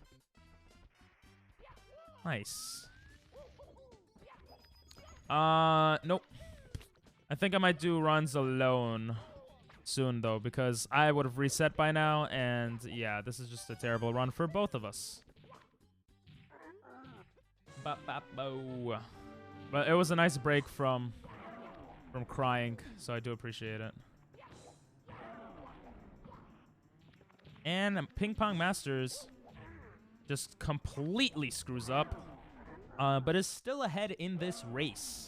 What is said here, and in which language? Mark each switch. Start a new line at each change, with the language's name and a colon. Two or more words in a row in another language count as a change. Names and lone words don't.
English: Nice. Nope. I think I might do runs alone soon, though, because I would have reset by now, and yeah, this is just a terrible run for both of us. Ba-ba-bo. But it was a nice break from crying, so I do appreciate it. And Ping Pong Masters just completely screws up, but is still ahead in this race.